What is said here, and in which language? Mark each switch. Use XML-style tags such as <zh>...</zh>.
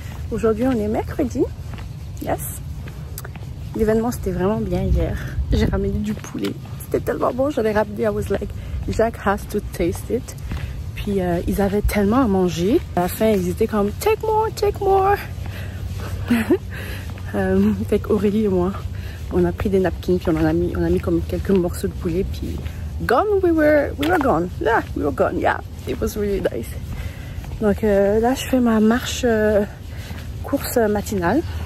<fr>Aujourd'hui on est mercredi.</fr> <en>Yes!</en> <fr>L'événement c'était vraiment bien hier. J'ai ramené du poulet. C'était tellement bon, j'en ai ramené.</fr> <en>I was like, Jack has to taste it.</en> <fr>Puis ils avaient tellement à manger. À la fin ils étaient comme</fr> <en>take more, take more.</en> <fr>Fait qu'Aurélie et moi, on a pris des napkins puis on a mis comme quelques morceaux de poulet puis</fr> <en>gone, we were gone.</en> <fr>Yeah, we were gone.</fr> <en>Yeah, it was really nice.</en> <fr>Donc là je fais ma marche course matinale.</fr>